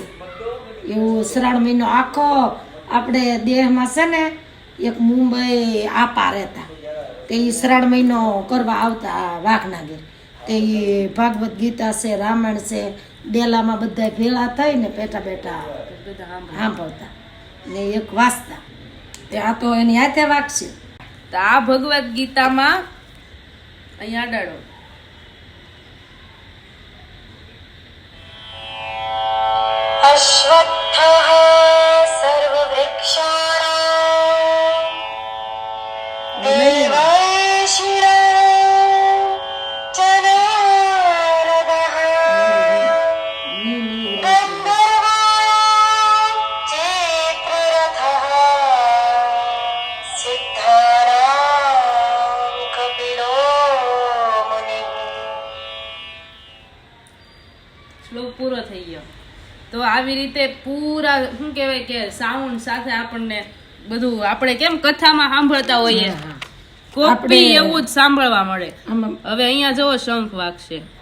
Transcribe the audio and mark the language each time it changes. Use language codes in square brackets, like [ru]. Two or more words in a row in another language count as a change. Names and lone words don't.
[gu] એવું શ્રાવણ મહિનો આખો આપણે દેહમાં છે ને એક મુંબઈ આપા રહેતા તે એ શ્રાવણ મહિનો કરવા આવતા વાઘનાગીર. તે એ ભાગવત ગીતા છે, રામાયણ છે, ડેલામાં બધા ભેળા થઈને બેઠા બેઠા સાંભળતા ને એક વાંચતા. ત્યાં તો એની હાથે વાગશે. તો આ ભગવત ગીતામાં અહીંયા અડાડો [sa] अश्वत्थः सर्ववृक्षाणां देवर्षिणां च नारदः गन्धर्वाणां चेत्ररथः सिद्धानां कपिलो मुनिः. [gu] શ્લોક પૂરો થઈ ગયો. તો આવી રીતે પૂરા શું કહેવાય કે સાઉન્ડ સાથે આપણને બધું આપણે કેમ કથામાં સાંભળતા હોઈએ કોપી એવું જ સાંભળવા મળે. હવે અહીંયા જુઓ શંખ વાગશે.